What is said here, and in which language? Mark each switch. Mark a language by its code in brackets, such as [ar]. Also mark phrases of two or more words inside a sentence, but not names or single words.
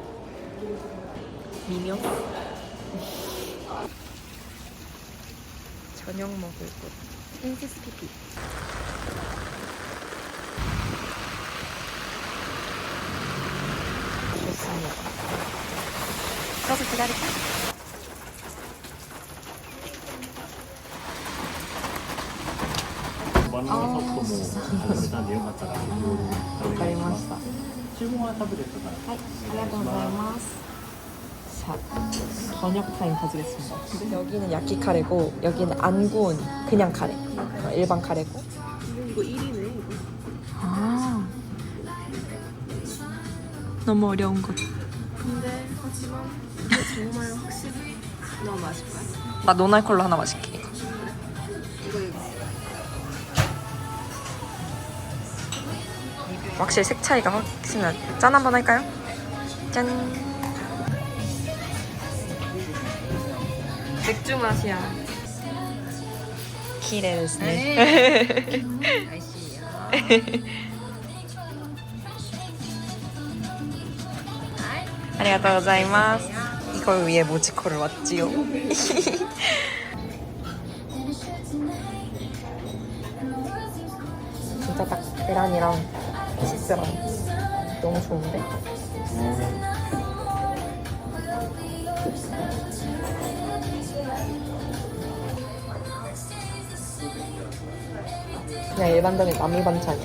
[ko] 미묘? 저녁 먹을 곳. 프린세스 피피. 좋습니다. 가서 기다릴까? [ja] バナナソフトも始めたんでよかったら、いろいろお願いします。注文はタブレットから。 [ko] 자, 저녁 타임 가지겠습니다. 여기는 야끼 카레고 여기는 안 구운 그냥 카레. 일반 카레고. 이거 1위네 이거. 아, 너무 어려운 것. 근데 하지만 이게 정말 확실히 너무 맛있을 거야. 나 노날콜로 하나 마실게. 이거. 확실히 색 차이가 확실히 나. 짠 한번 할까요? 짠. 맥주 맛이야. [ja] 키레ですね. ありがとうございます. [ko] 이걸 위해 모지코를 왔지요. 진짜 딱 계란이랑 치즈랑 너무 좋은데? 그냥 일반적인 남이 반찬이야.